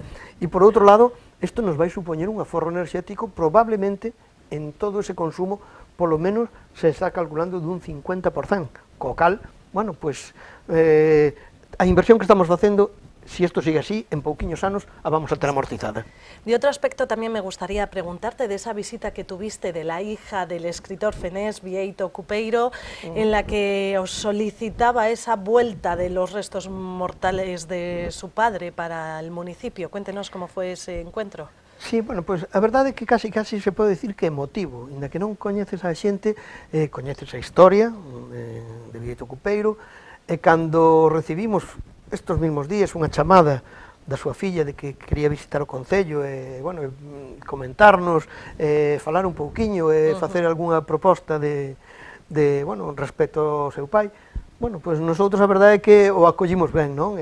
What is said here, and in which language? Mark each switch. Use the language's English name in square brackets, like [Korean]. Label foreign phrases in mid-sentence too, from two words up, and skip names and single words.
[Galician] E por outro lado, isto nos vai supoñer un aforro enerxético probablemente en todo ese consumo, polo menos se está calculando dun 50%, co cal, bueno, pues, a inversión que estamos facendo, si esto sigue así, en pouquiños anos a vamos a ter amortizada. [Spanish] De otro aspecto también me gustaría preguntarte de esa visita que tuviste de la hija del escritor fenés, Bieito Cupeiro, en la que os solicitaba esa vuelta de los restos mortales de su padre para el municipio. Cuéntenos cómo fue ese encuentro. Sí, [Galician] bueno, pois a verdade é que casi se pode decir que é emotivo, inda que non coñeces a xente, coñeces a historia de Bieito Cupeiro, e cando recibimos estos mesmos días unha chamada da súa filla de que quería visitar o Concello e, bueno, comentarnos, falar un pouquiño e facer algunha proposta bueno, respecto ao seu pai, bueno, pois nosotros a verdade é que o acollimos ben, non?